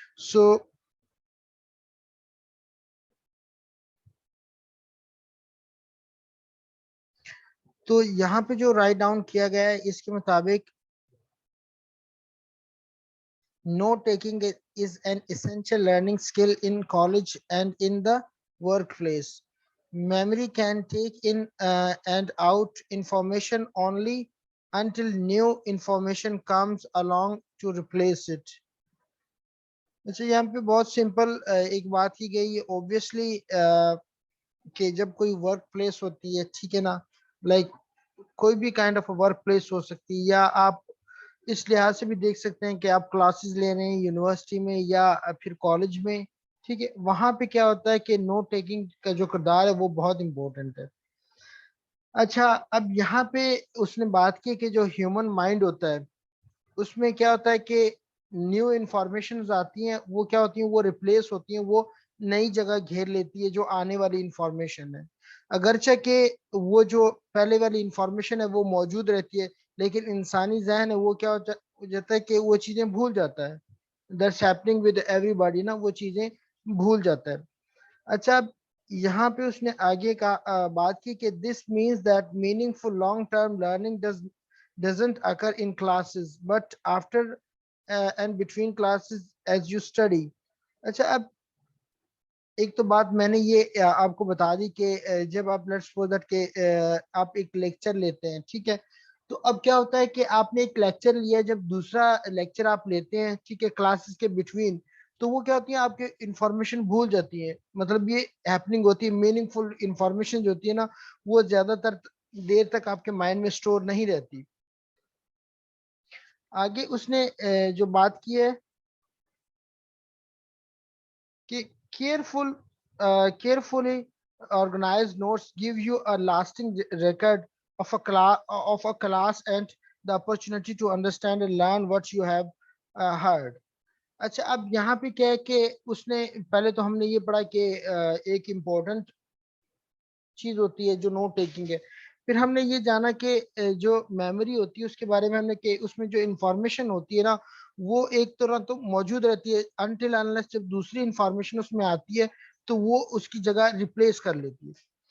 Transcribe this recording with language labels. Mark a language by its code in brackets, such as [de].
[ur] سو تو یہاں پہ جو رائٹ ڈاؤن کیا گیا ہے اس کے مطابق [en] note taking is an essential learning skill in college and in the workplace. Memory can take in and out information only until new information comes along to replace it. [ur] اچھا یہاں پہ بہت simple ایک بات کی گئی ہے اوبویسلی کہ جب کوئی ورک پلیس ہوتی ہے ٹھیک ہے نا لائک کوئی بھی کائنڈ آف ورک پلیس ہو سکتی ہے یا آپ اس لحاظ سے بھی دیکھ سکتے ہیں کہ آپ کلاسز لے رہے ہیں یونیورسٹی میں یا پھر کالج میں ٹھیک ہے وہاں پہ کیا ہوتا ہے کہ نوٹ ٹیکنگ کا جو کردار ہے وہ بہت امپورٹنٹ ہے. اچھا اب یہاں پہ اس نے بات کی کہ جو ہیومن مائنڈ ہوتا ہے اس میں کیا ہوتا ہے کہ نیو انفارمیشن آتی ہیں وہ کیا ہوتی ہیں وہ ریپلیس ہوتی ہیں وہ نئی جگہ گھیر لیتی ہے جو آنے والی انفارمیشن ہے اگرچہ کہ وہ جو پہلے والی انفارمیشن ہے وہ موجود رہتی ہے لیکن انسانی ذہن ہے وہ کیا ہو جاتا ہے کہ وہ چیزیں بھول جاتا ہے. [en] that's happening with everybody [ur] نا وہ چیزیں بھول جاتا ہے. اچھا اب یہاں پہ اس نے آگے کا بات کی کہ [en] this means that meaningful long term learning doesn't occur in classes but after and between classes as you study. [ur] اچھا اب ایک تو بات میں نے یہ آپ کو بتا دی کہ جب آپ [en] let's suppose that [ur] کہ آپ ایک لیکچر لیتے ہیں ٹھیک ہے تو اب کیا ہوتا ہے کہ آپ نے ایک لیکچر لیا جب دوسرا لیکچر آپ لیتے ہیں ٹھیک ہے کلاسز کے بٹوین تو وہ کیا ہوتی ہیں آپ کے انفارمیشن بھول جاتی ہے مطلب یہ ہیپننگ ہوتی ہے میننگ فل انفارمیشن جو ہوتی ہے نا وہ زیادہ تر دیر تک آپ کے مائنڈ میں اسٹور نہیں رہتی. آگے اس نے جو بات کی ہے کہ [en] carefully organized notes give you a lasting record of a class and the opportunity to understand and learn what you have heard. [ur] اچھا اب یہاں پہ کیا ہے کہ اس نے پہلے تو ہم نے یہ پڑھا کہ ایک امپورٹنٹ چیز ہوتی ہے جو نوٹ ٹیکنگ ہے پھر ہم نے یہ جانا کہ جو میموری ہوتی ہے اس کے بارے میں ہم نے کہ اس میں جو انفارمیشن ہوتی ہے نا وہ ایک طرح تو موجود رہتی ہے انٹل انلیس جب دوسری انفارمیشن اس میں آتی ہے تو وہ اس کی جگہ ریپلیس کر لیتی ہے.